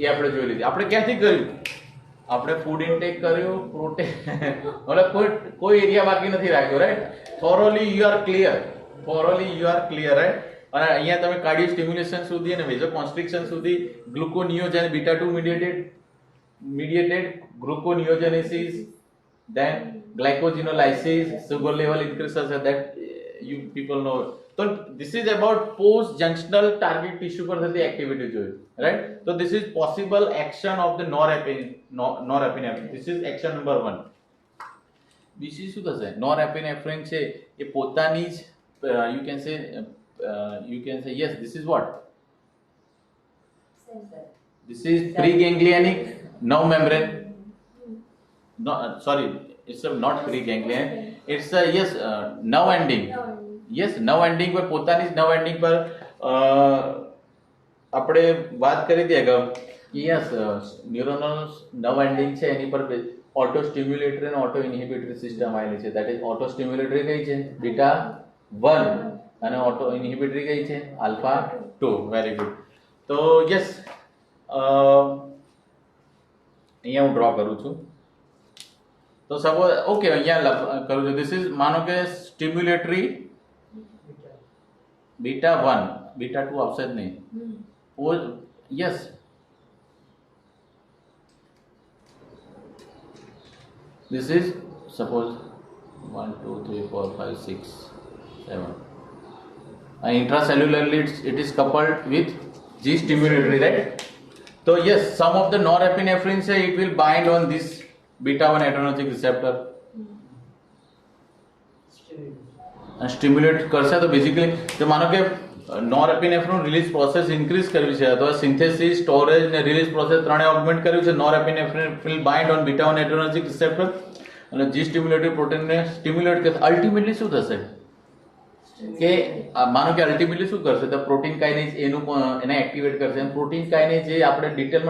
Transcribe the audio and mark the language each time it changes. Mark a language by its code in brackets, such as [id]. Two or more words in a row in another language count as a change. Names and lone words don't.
[gu] આપણે જોઈ લીધી આપણે ક્યાંથી કર્યું આપણે [en] food intake [gu] કર્યું પ્રોટીન મતલબ કોઈ એરિયા બાકી નથી રાખ્યો [en] right thoroughly you are clear right [gu] અને અહીંયા તમે [en] cardio stimulation [gu] સુધી અને વેઝોકોન્સ્ટ્રિક્શન સુધી [en] gluconeogen beta 2 mediated gluconeogenesis then glycogenolysis sugar level increases that you people know so this is about post junctional target tissue [gu] પર થતી એક્ટિવિટી જોઈ [en] રાઈટ so this is possible action of the norepinephrine this is action number 1 [gu] બીજી શું થશે [en] norepinephrine [gu] છે એ પોતાની જ [en] you can say yes this is what this is preganglionic nerve membrane no sorry it's not preganglion it's a yes nerve ending yes nerve ending પર [gu] પોતાની જ [en] nerve ending પર [gu] આપણે વાત કરી હતી અગાઉ [en] yes neuronal nerve ending [gu] છે એની પર [en] auto stimulatory [gu] અને [en] auto inhibitory [gu] સિસ્ટમ આવેલી છે that is [en] auto stimulatory [gu] કઈ છે બીટા 1 અને [en] auto inhibitory [gu] કઈ છે આલ્ફા 2 [en] very good [gu] તો yes અહીંયા હું ડ્રો કરું છું તો સપોઝ ઓકે અહીંયા કરું છું [en] this is [gu] માનો કે સ્ટિમ્યુલેટરી બીટા 1 બીટા 2 આવશે જ નહીં યસ [en] this is suppose 1 2 3 4 5 6 7 intracellularly it is coupled with G stimulatory right so yes some of the norepinephrine say it will bind on this beta 1 adrenergic receptor [gu] સ્ટિમ્યુલેટ કરશે તો બેઝિકલી તો માનો કે નોરએપિનેફ્રિન [en] release process [gu] ઇન્ક્રીઝ કરવી છે અથવા સિન્થેસિસ સ્ટોરેજ ને રિલીઝ પ્રોસેસ ત્રણે ઓગમેન્ટ કર્યું છે [en] norepinephrine will bind on beta 1 adrenergic receptor [gu] અને જી સ્ટિમ્યુલેટરી પ્રોટીનને સ્ટિમ્યુલેટ કરશે અલ્ટિમેટલી શું થશે કે માનો કે અલ્ટિમેટલી શું કરશે તો [en] protein kinase [gu] એને એક્ટિવેટ કરશે અને [en] protein kinase [gu] જે આપણે ડિટેલમાં